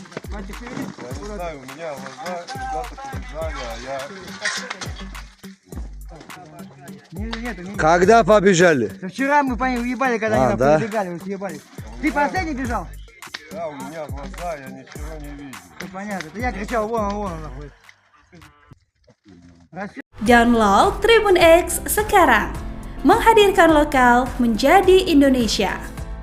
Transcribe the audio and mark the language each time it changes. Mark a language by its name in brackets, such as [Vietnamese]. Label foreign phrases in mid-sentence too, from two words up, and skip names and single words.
[Russian] Не знаю, у меня глаза, ребята побежали, а я... Нету. Когда побежали? Вчера мы по ним уебали, когда они да? пробегали, вот съебали. Ты последний бежал? Да, у меня глаза, я ничего не вижу. Все понятно. Это я кричал, вон он находится. [Indonesian] Download Tribun X sekarang, menghadirkan lokal menjadi Indonesia.